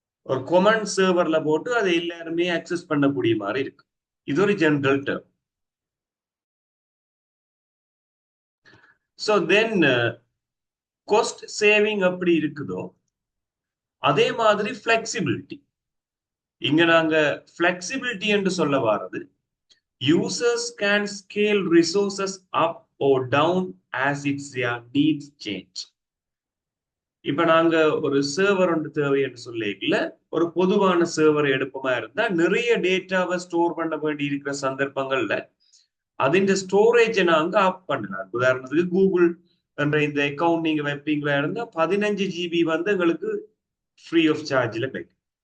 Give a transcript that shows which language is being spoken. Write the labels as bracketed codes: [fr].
[ta] ஒரு கொமன் சர்வர்ல போட்டு அதை எல்லாருமே அக்சஸ் பண்ணக்கூடிய மாதிரி இருக்கு. இது ஒரு general term. So then cost saving அப்படி இருக்குதோ அதே மாதிரி ஃபிளெக்சிபிலிட்டி. இங்க நாங்க ஃபிளெக்சிபிலிட்டி என்று சொல்ல வாரது, [en] users can scale resources up or down as its their needs change. [ta] இப்ப நாங்க ஒரு சர்வர் ஒன்று தேவை என்று சொல்லிக்கல, ஒரு பொதுவான சர்வர் எடுப்பமா இருந்தா நிறைய டேட்டாவை ஸ்டோர் பண்ண வேண்டி இருக்கிற சந்தர்ப்பங்கள்ல அதின் ஸ்டோரேஜை நாங்க அப் பண்ணலாம். உதாரணத்துக்கு கூகுள் என்ற இந்த அக்கௌண்ட் நீங்க வைப்பீங்களா இருந்தா 15 GB வந்து எங்களுக்கு ஃப்ரீ ஆஃப் சார்ஜ்ல கிடைக்கும்.